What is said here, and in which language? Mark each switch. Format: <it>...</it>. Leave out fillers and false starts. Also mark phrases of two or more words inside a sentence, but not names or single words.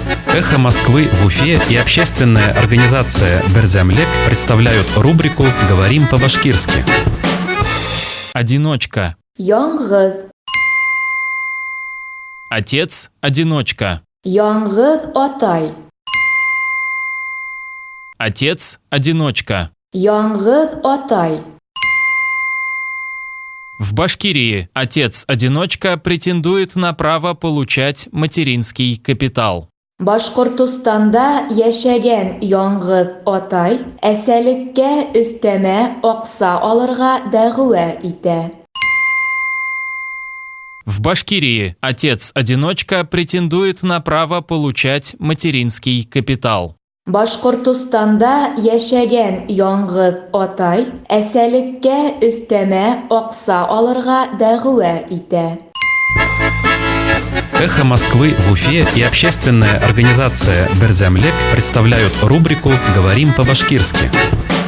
<ru>«Эхо Москвы» в Уфе и общественная организация «Берзямлек» представляют рубрику «Говорим по-башкирски». Одиночка.</ru> <ba>Яңғыҙ.</ba> <ru>Отец-одиночка.</ru> <ba>Яңғыҙ атай.</ba> <ru>Отец-одиночка.</ru> <ba>Яңғыҙ атай.</ba> <ru>В Башкирии отец-одиночка претендует на право получать материнский капитал.</ru> <ba>Башҡортостанда йәшәгән яңғыҙ атай әсәлеккә өҫтәмә аҡса алырға дәғүә итә.</ba> <ru>В Башкирии отец-одиночка претендует на право получать материнский капитал.</ru> <ba>Башҡортостанда йәшәгән яңғыҙ атай әсәлеккә өҫтәмә аҡса алырға дәғүә итә.</ba> <ru>«Эхо Москвы» в Уфе и общественная организация «Берзямлек» представляют рубрику «Говорим по-башкирски».</ru>